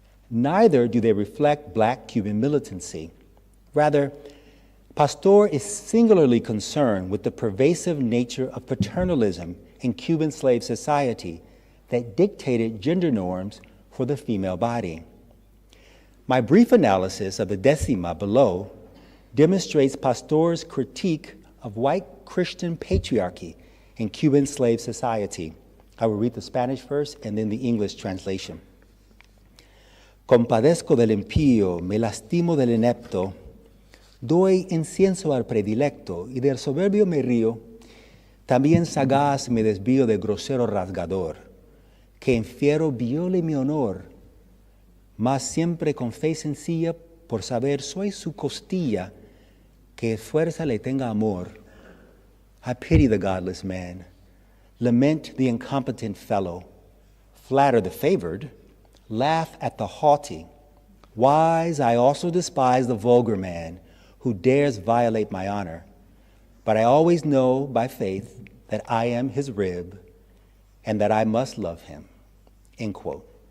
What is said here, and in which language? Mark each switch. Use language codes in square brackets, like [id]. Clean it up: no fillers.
[en] Neither do they reflect black Cuban militancy. Rather, Pastor is singularly concerned with the pervasive nature of paternalism in Cuban slave society that dictated gender norms for the female body. My brief analysis of the Décima below demonstrates Pastor's critique of white Christian patriarchy in Cuban slave society. I will read the Spanish first and then the English translation. [es] Compadezco del impío, me lastimo del inepto, doy incienso al predilecto y del soberbio me río, también sagaz me desvío del grosero rasgador, que infiero viole mi honor, mas siempre con fe sencilla, por saber soy su costilla, que fuerza le tenga amor. [en] I pity the godless man, lament the incompetent fellow, flatter the favored, laugh at the haughty. Wise, I also despise the vulgar man who dares violate my honor. But I always know by faith that I am his rib and that I must love him. End quote.